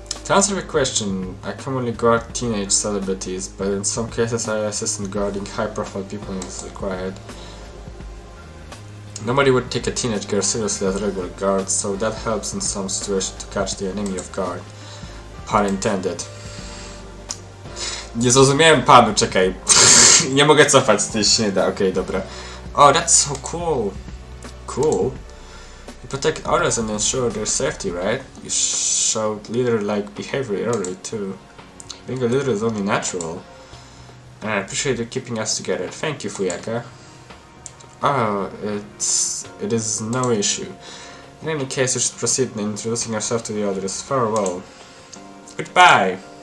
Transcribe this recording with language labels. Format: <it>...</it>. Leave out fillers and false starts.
<en>To answer the question, I commonly guard teenage celebrities, but in some cases I assist in guarding high-profile people as required. Nobody would take a teenage girl seriously as a regular guard, so that helps in some situations to catch the enemy off guard. Pun intended.</en> <pl>Nie zrozumiałem panu, czekaj. Nie mogę cofać, to się nie da, okej, dobra.</pl> <en>Oh, that's so cool. Cool? You protect others and ensure their safety, right? You showed leader-like behavior earlier too. Being a leader is only natural. And I appreciate you keeping us together. Thank you, Fuyaka. Oh, it is no issue. In any case, you should proceed in introducing yourself to the others. Farewell. Goodbye!</en>